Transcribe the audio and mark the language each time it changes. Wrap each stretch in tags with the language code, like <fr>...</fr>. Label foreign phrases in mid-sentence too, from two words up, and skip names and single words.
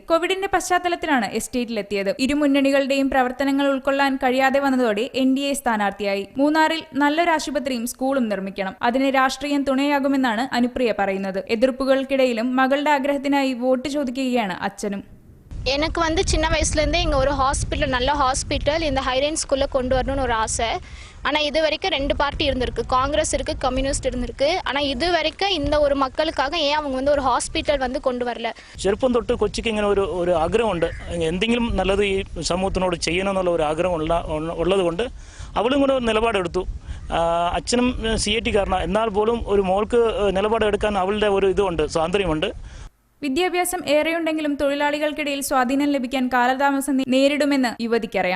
<ml>കോവിഡിന്റെ പശ്ചാത്തലത്തിലാണ് എസ്റ്റേറ്റിലെത്തിയത്. ഇരുമുന്നണികളുടെയും പ്രവർത്തനങ്ങൾ ഉൾക്കൊള്ളാൻ കഴിയാതെ വന്നതോടെ NDA സ്ഥാനാർത്ഥിയായി. മൂന്നാറിൽ നല്ലൊരു ആശുപത്രിയും സ്കൂളും നിർമ്മിക്കണം. അതിന് രാഷ്ട്രീയം തുണയാകുമെന്നാണ് അനുപ്രിയ പറയുന്നത്. എതിർപ്പുകൾക്കിടയിലും മകളുടെ ആഗ്രഹത്തിനായി വോട്ട് ചോദിക്കുകയാണ് അച്ഛനും.</ml> <ta>எனக்கு சின்ன வயசுலேருந்தே இங்கே ஒரு ஹாஸ்பிட்டல், நல்ல ஹாஸ்பிட்டல் இந்த ஹைரேஞ்ச் ஸ்கூலில் கொண்டு வரணும்னு ஒரு ஆசை. ஆனால் இது வரைக்கும் 2 பார்ட்டி இருந்திருக்கு, காங்கிரஸ் இருக்குது, கம்யூனிஸ்ட் இருந்திருக்கு. ஆனால் இது வரைக்கும் இந்த ஒரு மக்களுக்காக ஏன் அவங்க ஒரு ஹாஸ்பிட்டல் கொண்டு வரல?</ta> <ml>ചെറുപ്പം തൊട്ട് കൊച്ചിക്ക് ഇങ്ങനെ ഒരു ആഗ്രഹമുണ്ട്, എന്തെങ്കിലും നല്ലത് ഈ സമൂഹത്തിനോട് ചെയ്യണമെന്നുള്ള ഒരു ആഗ്രഹം ഉള്ളത് കൊണ്ട് അവളും കൂടെ നിലപാടെടുത്തു. അച്ഛനും CIT കാരനാണ്. എന്നാൽ പോലും ഒരു മോൾക്ക് നിലപാടെടുക്കാൻ അവളുടെ ഒരു ഇതുണ്ട്, സ്വാതന്ത്ര്യമുണ്ട്. വിദ്യാഭ്യാസം ഏറെയുണ്ടെങ്കിലും തൊഴിലാളികൾക്കിടയിൽ സ്വാധീനം ലഭിക്കാൻ കാലതാമസം നേരിടുമെന്ന് യുവതിക്കറിയാം.</ml>